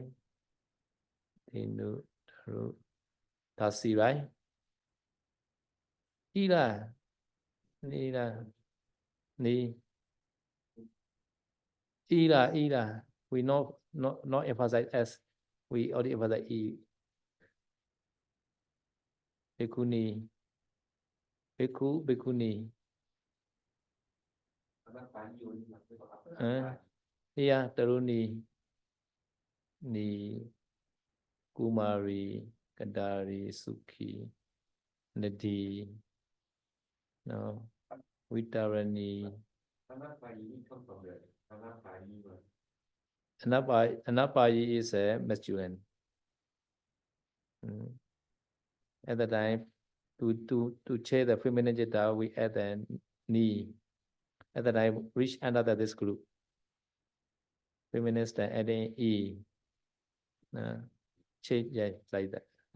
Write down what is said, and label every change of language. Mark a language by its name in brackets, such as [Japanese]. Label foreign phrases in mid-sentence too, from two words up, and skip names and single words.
[Pali] Tinu, Dasi, right? Ila, ni. [English] Ila. We not emphasize S. We only emphasize E. Bhikkhuni. [Pali] Bhikkhuni. Yeah, Taruni. Ni. Kumari. Kadari. Sukhi. Nadi. No. Vitarani. [English] Anapayi is a masculine. At the time, to change the feminine gender, we add the ni. At the time, reach another this group. Feminist adding e. Change like that.